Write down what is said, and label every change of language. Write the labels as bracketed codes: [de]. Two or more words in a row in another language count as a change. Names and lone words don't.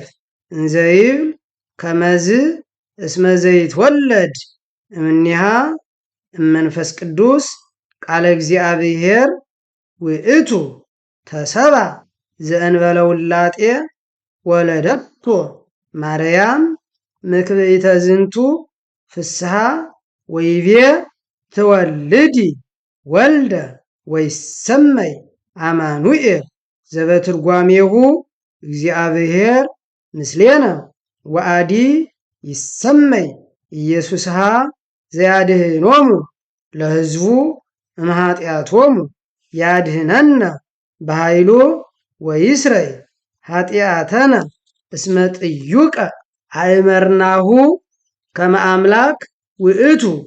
[gez] እንዘ ይብል ከመዝ እስመ ዘይትወለድ እምኔሃ እመንፈስ ቅዱስ ቃለ እግዚአብሔር ውእቱ ተሰብአ ዘእንበለ ውላጤ ወለደቶ ማርያም ምክብኢተ ዝንቱ ፍስሐ ወይቤ ትወልዲ ወልደ ወይሰመይ አማኑኤል ዘበትርጓሜሁ እግዚአብሔር ምስሌነ ወአዲ ይሰመይ ኢየሱስሃ ዘያድኅኖሙ ለሕዝቡ እምኃጢአቶሙ ያድኅነነ በኃይሉ ወይስረይ ኃጢአተነ እስመ ጥዩቀ አእመርናሁ ከመ አምላክ ውእቱ